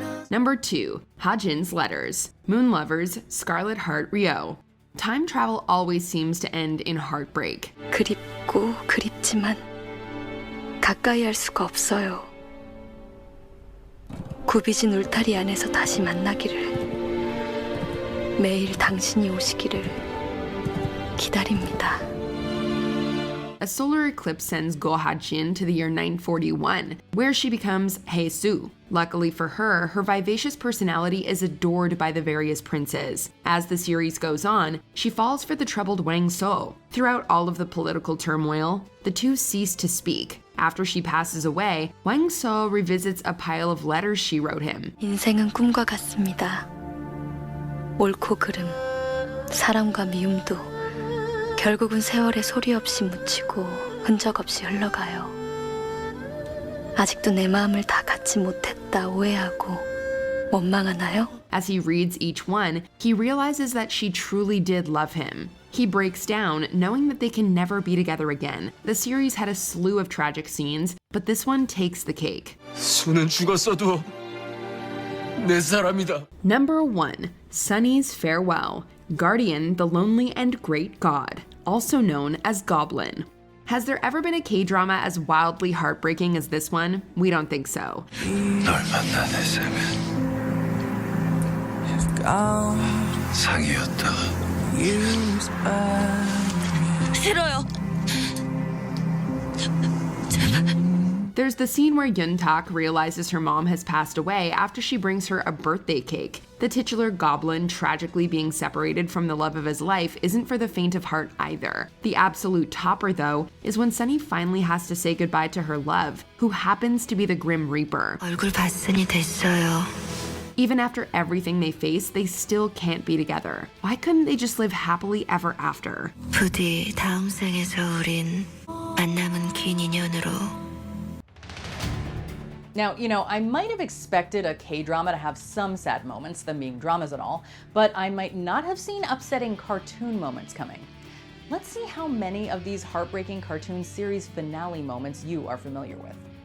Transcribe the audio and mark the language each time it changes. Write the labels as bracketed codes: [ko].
[en] Number 2. Ha-jin's letters. Moon Lovers, Scarlet Heart, Rio. Time travel always seems to end in heartbreak. [ko] 그립고 그립지만 가까이 할 수가 없어요. 굽이진 울타리 안에서 다시 만나기를 매일 당신이 오시기를 기다립니다. [en] A solar eclipse sends Go Ha-jin to the year 941, where she becomes Hae-soo. Luckily for her, her vivacious personality is adored by the various princes. As the series goes on, she falls for the troubled Wang So. Throughout all of the political turmoil, the two cease to speak. After she passes away, Wang So revisits a pile of letters she wrote him. [ko] 인생은 꿈과 같습니다. 옳고 그름, 사랑과 미움도 결국은 세월의 소리 없이 묻히고 흔적 없이 흘러가요. 아직도 내 마음을 다 갖지 못했다 오해하고 원망하나요? [en] As he reads each one, he realizes that she truly did love him. He breaks down, knowing that they can never be together again. The series had a slew of tragic scenes, but this one takes the cake. [ko] 수는 죽었어도 내 사람이다. [en] Number 1. Sunny's Farewell. Guardian, the Lonely and Great God, also known as Goblin. Has there ever been a K-drama as wildly heartbreaking as this one? We don't think so. [ko] 널 만나 내 삶은 상이었다가 싫어요. [en] There's the scene where Yoon-tak realizes her mom has passed away after she brings her a birthday cake. The titular goblin tragically being separated from the love of his life isn't for the faint of heart either. The absolute topper, though, is when Sunny finally has to say goodbye to her love, who happens to be the Grim Reaper. [ko] 얼굴 봤으니 됐어요. [en] Even after everything they face, they still can't be together. Why couldn't they just live happily ever after? [ko] 부디 다음 생에서 우린 만남은 긴 인연으로. [en] Now, I might have expected a K-drama to have some sad moments, them being dramas and all, but I might not have seen upsetting cartoon moments coming. Let's see how many of these heartbreaking cartoon series finale moments you are familiar with.